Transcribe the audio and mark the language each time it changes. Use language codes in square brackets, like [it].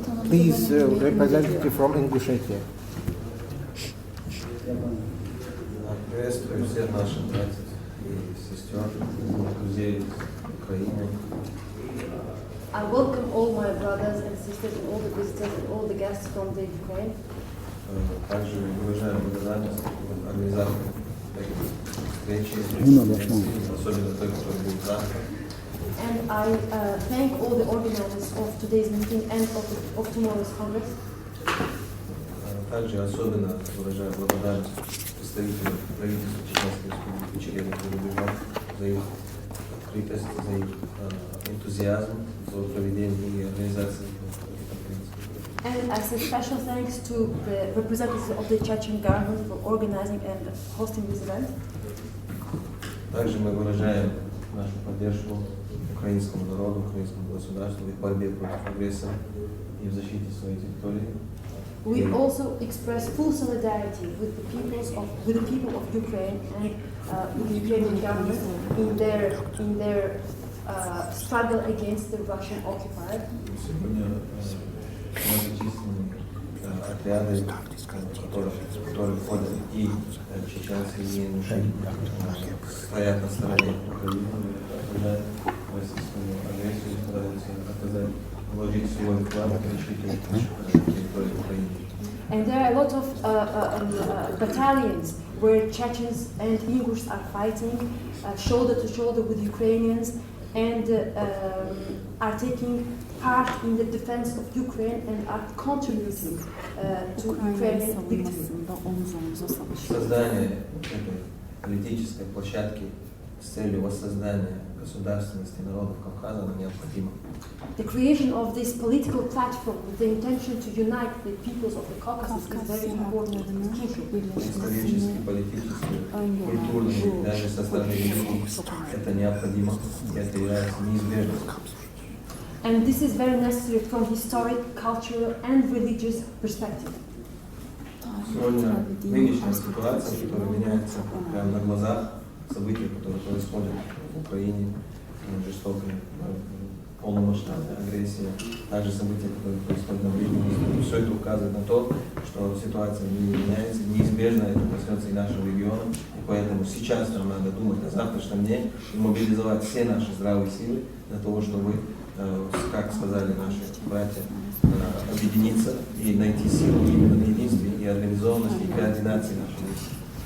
[en] Please, representative from Ingushetia. [ru] Приветствую всех наших братьев и сестер, друзей Украины. [en] I welcome all my brothers and sisters and all the visitors and all the guests from the Ukraine. [ru] Также выражаю благодарность организаторам таких встреч, особенно той, которая будет завтра. [en] And I thank all the organizers of today's meeting and of tomorrow's Congress. [ru] Также особенно выражаю благодарность представителям правительства Чеченской Республики Ичкерия за их открытость, за их энтузиазм, за проведение и организацию конференции. [en] And I say special thanks to the representatives of the Chechen government for organizing and hosting this event. [ru] Также мы выражаем нашу поддержку украинскому народу, украинскому государству в борьбе против агрессора и в защите своей территории. [en] We also express full solidarity with the people of Ukraine and with the Ukrainian government in their struggle against the Russian occupier. [ru] Сегодня многочисленные отряды, которые входят и чеченцы, и ингуши, стоят на стороне Украины, осуждают российскую агрессию, стараются вложить свой вклад в защиту территории Украины. [en] And there are a lot of battalions where Chechens and Ingush are fighting shoulder to shoulder with Ukrainians and are taking part in the defense of Ukraine and are contributing to Ukrainian victory. [ru] Создание этой политической площадки с целью воссоздания государственности народов Кавказа необходимо. [en] The creation of this political platform with the intention to unite the peoples of the Caucasus is very important. It's crucial. [ru] Исторически, политически, культурно, даже со стороны религии это необходимо, и это является неизбежным. [en] And this is very necessary from historic, cultural and religious perspective. [ru] Сегодня нынешняя ситуация, которая меняется прямо на глазах, события, которые происходят в Украине, жестокая, полномасштабная агрессия, также события, которые происходят на Ближнем Востоке, все это указывает на то, что ситуация не меняется, неизбежно это коснется и нашего региона, и поэтому сейчас нам надо думать о завтрашнем дне и мобилизовать все наши здравые силы для того, чтобы, как сказали наши братья, объединиться и найти силу именно в единстве и организованности и координации наших действий.